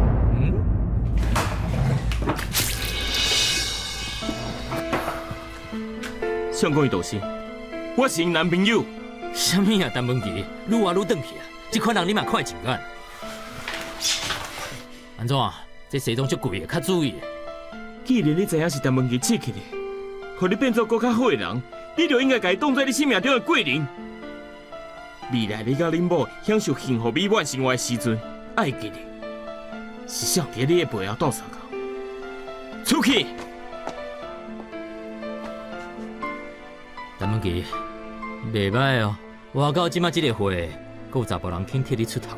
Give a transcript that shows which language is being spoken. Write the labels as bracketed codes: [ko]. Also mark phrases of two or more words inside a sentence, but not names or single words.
[nan] 相公伊倒是，我是因男朋友。什么啊，陈文琪，愈活愈转去啊！这款人你嘛看会真眼。安怎？这西装足贵的，较注意。既然你知影是陈文琪刺激你，互你变做更较好的人，你就应该把伊当作你生命中的贵人。未来你甲恁某享受幸福美满生活的时阵，爱记得是上伫你的背后斗相共。出去！陈文琪，袂歹哦，活到即马即个岁，阁有查甫人肯替你出头。